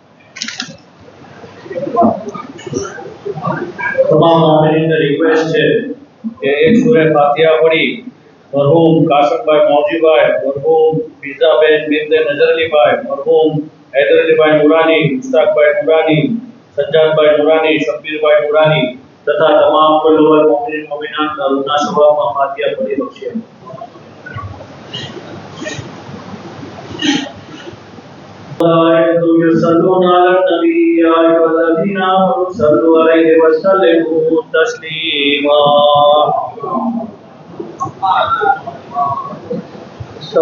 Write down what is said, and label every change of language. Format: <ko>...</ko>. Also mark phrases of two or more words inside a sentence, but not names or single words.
<gu>તમામ હાજરીનને રિક્વેસ્ટ છે કે એક સૂરે ફાતિહા પઢી મરહૂમ કાસમભાઈ મૌજીભાઈ, મરહૂમ ફિઝાબેન બિનતે નજરઅલીભાઈ, મરહૂમ હૈદરઅલીભાઈ નુરાની, મુશ્તાકભાઈ નુરાની, સજ્જાદભાઈ નુરાની, શબ્બીરભાઈ નુરાની તથા તમામ લોઅર મોમિન મોમિનાત રૂના સભામાં ફાતિહા પઢી બખ્શિયા.</gu> <ar>يصلون على النبي يا أيها الذين آمنوا صلوا عليه وسلموا تسليما.</ar>